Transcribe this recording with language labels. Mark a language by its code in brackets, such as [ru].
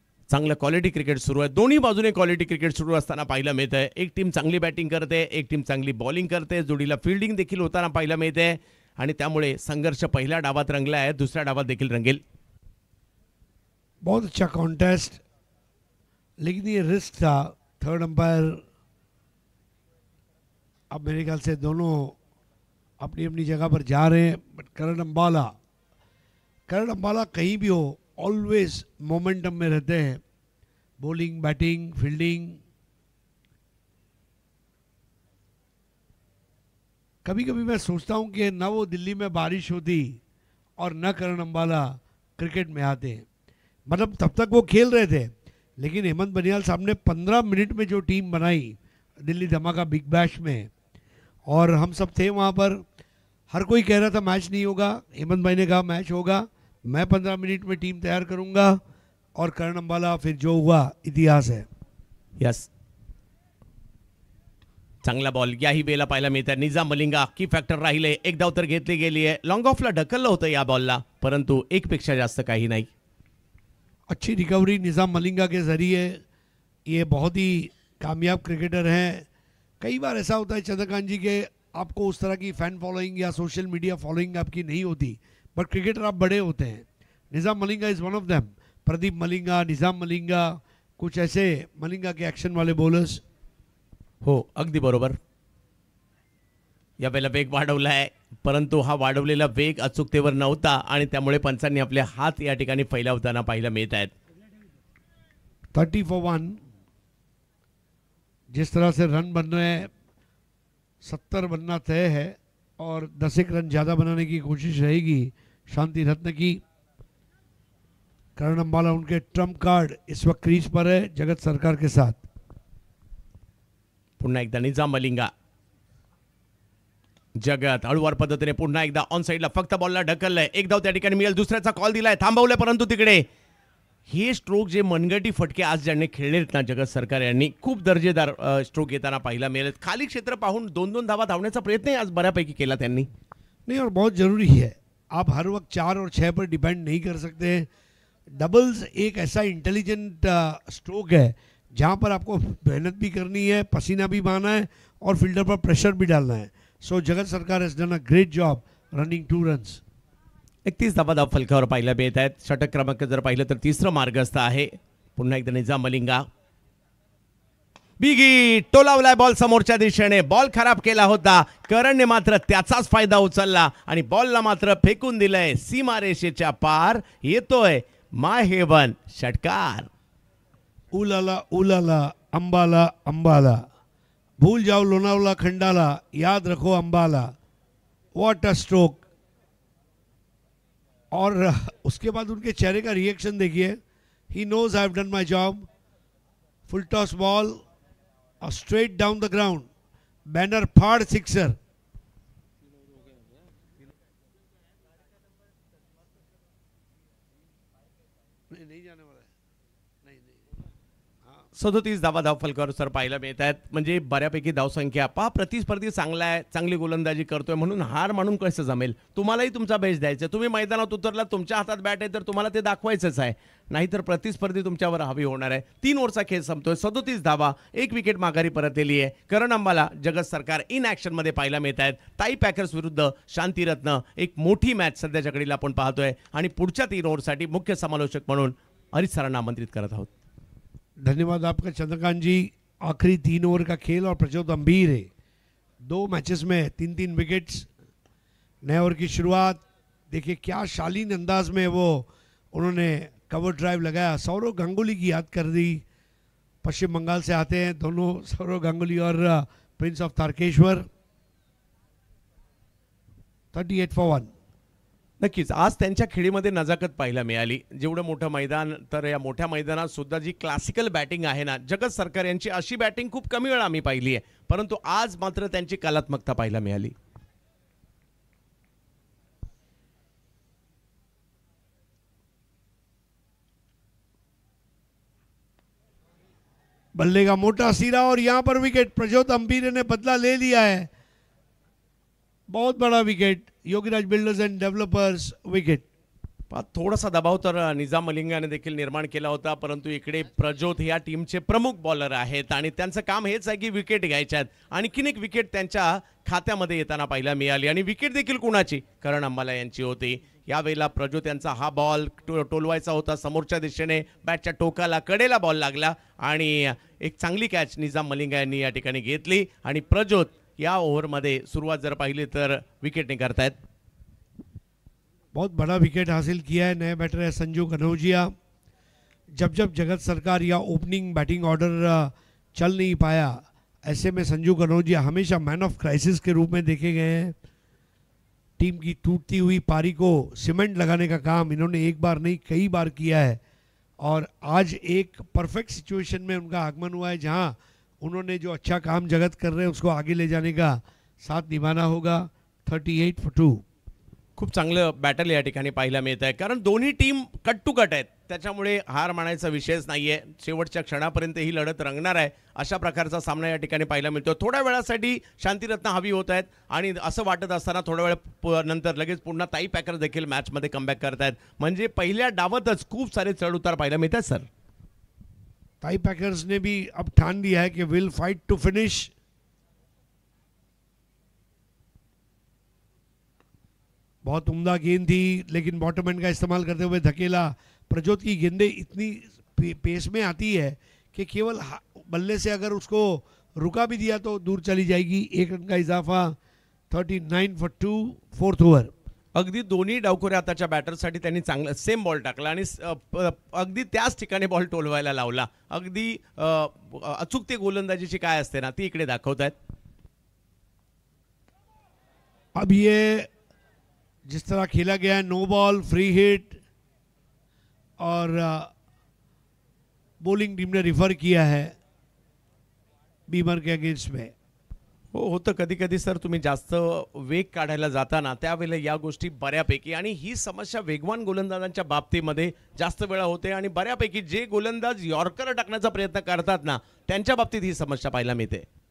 [mr] चांगलं quality cricket सुरू आहे. दोन्ही बाजूने क्वालिटी क्रिकेट सुरू असताना पाहायला मिळतंय. एक टीम चांगली बॅटिंग करते, एक टीम चांगली बॉलिंग करते, जोडीला फील्डिंग देखील होताना पाहायला मिळते आणि त्यामुळे संघर्ष पहिल्या डावात रंगला आहे, दुसऱ्या डावात देखील रंगेल. [hi] बहुत अच्छा कॉन्टेस्ट, लेकिन ये रिस्क था. थर्ड अंपायर, अब मेरे ख्याल से दोनों अपनी अपनी जगह पर जा रहे हैं. बट करण अंबाला कहीं भी हो ऑलवेज मोमेंटम में रहते हैं. Bowling, batting, fielding. कभी कभी मैं सोचता हूं कि ना वो दिल्ली में बारिश होती और न करण अंबाला क्रिकेट में आते. मतलब तब तक वो खेल रहे थे, लेकिन हेमंत बनियाल साहब ने 15 मिनट में जो टीम बनाई दिल्ली धमाका बिग बैश में, और हम सब थे वहाँ पर. हर कोई कह रहा था मैच नहीं होगा, हेमंत भाई ने कहा मैच होगा, मैं 15 मिनट में टीम तैयार करूँगा, और करण अंबाला फिर जो हुआ इतिहास है. [mr] यस, चांगला बॉल याही वेळेला पाहायला मिळतात. निजाम मलिंगा की फॅक्टर राहिले, एक धाव तर घेतली गेली आहे. लॉंग ऑफला ढकललं होतं या बॉलला, परंतु एक पेक्षा जास्त काही नाही. [hi] अच्छी रिकवरी निजाम मलिंगा के ज़रिए. ये बहुत ही कामयाब क्रिकेटर हैं. कई बार ऐसा होता है चंद्रकांत जी के आपको उस तरह की फ़ैन फॉलोइंग या सोशल मीडिया फॉलोइंग आपकी नहीं होती, बट क्रिकेटर आप बड़े होते हैं. निजाम Malinga [en] Is one of them. [hi] Pradeep Malinga, निजाम मलिंगा, कुछ ऐसे मलिंगा के एक्शन वाले बॉलर्स. [mr] हो, अगदी बरोबर. यावेळेला वेग वाढवला आहे, परंतु हा वाढवलेला वेग अचूकतेवर नव्हता आणि त्यामुळे पंचांनी आपले हात या ठिकाणी फैलावताना पाहायला मिळत आहेत. [en] 30 for 1. [hi] जिस तरह से रन बन रहे हैं, 70 बनना तय है और 10 एक रन ज़्यादा बनाने की कोशिश रहेगी शांति रत्न की. करण अंबाला उनके ट्रम्प कार्ड इस वक्त क्रीज पर है जगत सरकार के साथ. [mr] पुन्हा एकदा निजाम मलिंगा. जगत हळूवार पद्धतीने पुन्हा एकदा ऑन साईडला फक्त बॉलला ढकललंय. एक धाव त्या ठिकाणी मिळेल. दुसऱ्याचा कॉल दिलाय, थांबवलंय, परंतु तिकडे हे स्ट्रोक जे मनगटी फटके आज ज्यांनी खेळलेत ना जगत सरकार यांनी, खूप दर्जेदार स्ट्रोक येताना पाहायला मिळेल. खाली क्षेत्र पाहून 2-2 धावा धावण्याचा प्रयत्न आज बऱ्यापैकी केला त्यांनी. [hi] नहीं, और बहुत ज़रूरी है. आप हर वक्त 4 और 6 पर डिपेंड नहीं कर सकते. डबल्स एक ऐसा इंटेलिजेंट स्ट्रोक है जहाँ पर आपको मेहनत भी करनी है, पसीना भी बहाना है और फील्डर पर प्रेशर भी डालना है. [en] So Jagat Sarkar has done a great job running 2 runs. [mr] 31 धावा धाव फलकावर पाहायला मिळत आहेत. षटक क्रमांक जर पाहिलं तर तिसरं मार्गस्थ आहे. पुन्हा एकदा निजाम मलिंगा. बिगी टोलावलाय बॉल समोरच्या दिशेने. बॉल खराब केला होता, करणने मात्र त्याचाच फायदा उचलला आणि बॉलला मात्र फेकून दिलंय सीमारेषेच्या पार. येतोय माय हेवन षटकार. [hi] उलाला उलाला अंबाला अंबाला, भूल जाओ लोनावला खंडाला, याद रखो अंबाला. [en] What a stroke. [hi] और उसके बाद उनके चेहरे का रिएक्शन देखिए. [en] He knows I have done my job. Full toss ball straight down the ground. [hi] Banner फाड़ सिक्सर। नहीं जाने वाला है, नहीं नहीं। [mr] 37 धावा धावफलकावर सर पाहायला मिळत आहेत. म्हणजे बऱ्यापैकी धावसंख्या पहा, प्रतिस्पर्धी चांगला आहे, चांगली गोलंदाजी करतोय म्हणून हार मानून कसं जमेल. तुम्हालाही तुमचा बेस्ट द्यायचा. तुम्ही मैदानात उतरला, तुमच्या हातात बॅट आहे तर तुम्हाला ते दाखवायचंच आहे, नाहीतर प्रतिस्पर्धी तुमच्यावर हवी होणार आहे. 3 ओव्हरचा खेळ संपतोय. 37 धावा, 1 विकेट माघारी परतलेली आहे. करण अंबाला, जगत सरकार इन ॲक्शन मध्ये पाहायला मिळत आहेत. ताई पॅकर्स विरुद्ध शांतीरत्न, एक मोठी मॅच सध्याच्या घडीला आपण पाहतोय आणि पुढच्या 3 ओव्हरसाठी मुख्य समालोचक म्हणून हरीश सरांना आमंत्रित करत आहोत. [hi] धन्यवाद आपका चंद्रकांत जी। आखिरी 3 ओवर का खेल और प्रज्योत गंभीर है, 2 मैचेस में 3-3 विकेट्स। नए ओवर की शुरुआत देखिए, क्या शालीन अंदाज में वो उन्होंने कवर ड्राइव लगाया। सौरव गांगुली की याद कर दी। पश्चिम बंगाल से आते हैं दोनों, सौरव गांगुली और प्रिंस ऑफ तारकेश्वर। [en] 38 for 1। [mr] नक्कीच आज त्यांच्या खेळीमध्ये नजाकत पाहायला मिळाली. जेवढं मोठं मैदान, तर या मोठ्या मैदानात सुद्धा जी क्लासिकल बॅटिंग आहे ना, जगत सरकार यांची अशी बॅटिंग खूप कमी वेळा आम्ही पाहिली आहे, परंतु आज मात्र त्यांची कलात्मकता पाहायला मिळाली. [hi] बल्ले का मोटा सिरा और यहाँ पर विकेट। प्रज्योत अंबीरे ने बदला ले लिया है, बहुत बड़ा wicket. [en] Yogiraj builders and developers wicket. [mr] थोडासा दबाव तर निजाम मलिंगाने देखील निर्माण केला होता, परंतु इकडे प्रज्योत या टीमचे प्रमुख बॉलर आहेत आणि त्यांचं काम हेच आहे की विकेट घ्यायच्या आहेत. आणखीन एक विकेट त्यांच्या खात्यामध्ये येताना पाहायला मिळाली आणि विकेट देखील कोणाची, करण अंबाला यांची होती. यावेळेला प्रज्योत यांचा हा बॉल टोलवायचा होता समोरच्या दिशेने, बॅटच्या टोकाला कडेला बॉल लागला आणि एक चांगली कॅच निजाम मलिंगा यांनी या ठिकाणी घेतली आणि प्रज्योत या ओव्हरमध्ये सुरुवात जर पाहिली तर विकेटने करतायत. [hi] बहुत बड़ा विकेट हासिल किया है। नए बैटर है संजू कनौजिया। जब जब जगत सरकार या ओपनिंग बैटिंग ऑर्डर चल नहीं पाया, ऐसे में संजू कनौजिया हमेशा मैन ऑफ क्राइसिस के रूप में देखे गए हैं। टीम की टूटती हुई पारी को सीमेंट लगाने का काम इन्होंने एक बार नहीं कई बार किया है और आज एक परफेक्ट सिचुएशन में उनका आगमन हुआ है, जहां उन्होंने जो अच्छा काम जगत कर रहे हैं उसको आगे ले जाने का साथ निभाना होगा। [en] 38 for 2। [mr] खूप चांगलं बॅटल या ठिकाणी पाहायला मिळत आहे, कारण दोन्ही टीम कट टू कट आहेत, त्याच्यामुळे हार मानायचा विषयच नाहीये. शेवटच्या क्षणापर्यंत ही लढत रंगणार आहे, अशा प्रकारचा सामना या ठिकाणी पाहायला मिळतो. थोड्या वेळासाठी शांतीरत्न हवी होत आहेत आणि असं वाटत असताना थोड्या वेळ नंतर लगेच पुन्हा ताई पॅकर देखील मॅचमध्ये कमबॅक करतायत. म्हणजे पहिल्या डावातच खूप सारे चढ उतार पाहायला मिळतात सर. [hi] ताई पैकर्स ने भी अब ठान लिया है कि [en] Will fight to finish. [hi] बहुत उम्दा गेंद थी, लेकिन बॉटम एंड का इस्तेमाल करते हुए धकेला। प्रज्योत की गेंदें इतनी पेस में आती है कि केवल बल्ले से अगर उसको रुका भी दिया तो दूर चली जाएगी। 1 रन का इजाफा। [en] 39 for 2, 4th over. [mr] अगदी दोन्ही डावखोऱ्या हाताच्या बॅटरसाठी त्यांनी चांगला सेम बॉल टाकला आणि अगदी त्याच ठिकाणी बॉल टोलवायला लावला. अगदी अचूक ते गोलंदाजीची काय असते ना, ती इकडे दाखवतायत. [hi] अब ये जिस तरह खेला गया है, नो बॉल, फ्री हिट और बॉलिंग टीम ने रिफर किया है बीमर के अगेंस्ट में। [mr] हो होतं कधी कधी सर, तुम्ही जास्त वेग काढायला जाताना त्यावेळेला या गोष्टी बऱ्यापैकी, आणि ही समस्या वेगवान गोलंदाजांच्या बाबतीमध्ये जास्त वेळा होते आणि बऱ्यापैकी जे गोलंदाज यॉर्कर टाकण्याचा प्रयत्न करतात ना, त्यांच्या बाबतीत ही समस्या पाहायला मिळते.